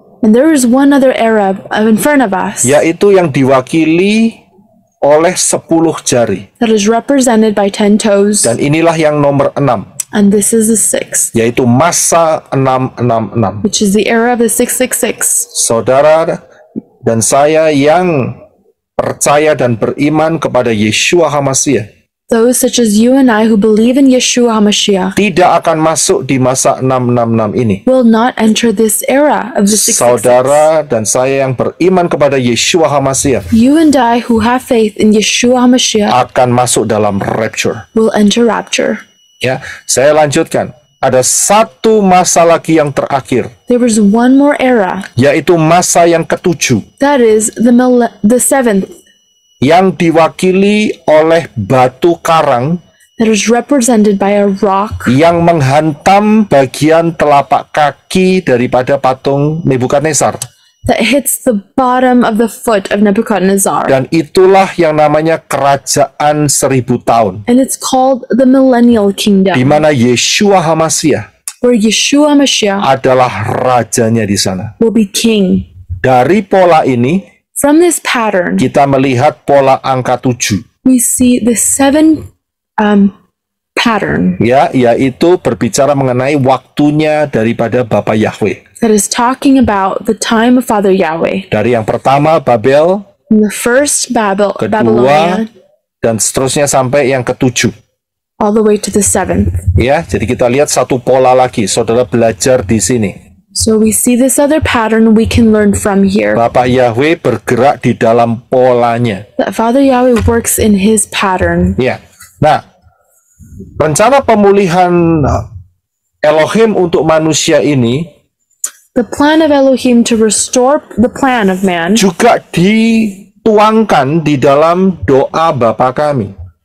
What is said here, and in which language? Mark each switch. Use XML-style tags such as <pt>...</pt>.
<en>And there is one other era in front of us</en> <id>yaitu yang diwakili oleh 10 jari.</id> <en>that is represented by 10 toes.</en> <id>Dan inilah yang nomor 6,</id> <en>And this is the sixth,</en> <id>yaitu masa 666.</id> <en>which is the era of the 666.</en> <id>Saudara dan saya yang percaya dan beriman kepada Yeshua HaMashiach</id> <en>Those such as you and I who believe in Yeshua HaMashiach</en> <id>tidak akan masuk di masa 666 ini.</id> <en>will not enter this era of the 666.</en> <id>Saudara dan saya yang beriman kepada Yeshua HaMashiach</id> <en>You and I who have faith in Yeshua HaMashiach</en> <id>akan masuk dalam rapture.</id> <en>will enter rapture.</en> <id>Ya, saya lanjutkan. Ada satu masa lagi yang terakhir,</id> <en>There is one more era,</en> <id>yaitu masa yang ketujuh,</id> <en>that is the seventh,</en> <id>yang diwakili oleh batu karang</id> <en>that is represented by a rock</en> <id>yang menghantam bagian telapak kaki daripada patung Nebukadnezar.</id> <en>that hits the bottom of the foot of Nebuchadnezzar.</en> <id>Dan itulah yang namanya kerajaan 1000 tahun,</id> <en>And it's called the Millennial</en> <id>di</id> <en>Kingdom,</en> <id>mana Yeshua HaMashiach</id> <en>where Yeshua HaMashiach</en> <id>adalah rajanya di sana.</id> <en>will be king.</en> <id>Dari pola ini,</id> <en>From this pattern,</en> <id>kita melihat pola angka 7,</id> <en>we see the seven pattern</en> <id>ya, yaitu berbicara mengenai waktunya daripada Bapa Yahweh.</id> <en>that is talking about the time of Father Yahweh.</en> <id>Dari yang pertama Babel,</id> <en>From the first</en> <id>kedua,</id> <en>Babylonia</en> <id>dan seterusnya sampai yang ketujuh.</id> <en>all the way to the seventh.</en> <id>Ya, jadi kita lihat satu pola lagi. Saudara belajar di sini.</id> <en>So we see this other pattern we can learn from here.</en> <id>Bapa Yahweh bergerak di dalam polanya.</id> <en>That Father Yahweh works in his pattern.</en> <id>Ya. Nah, rencana pemulihan Elohim untuk manusia ini</id> <en>The plan of Elohim to restore the plan of man</en> <id>juga dituangkan di dalam doa Bapa kami.</id>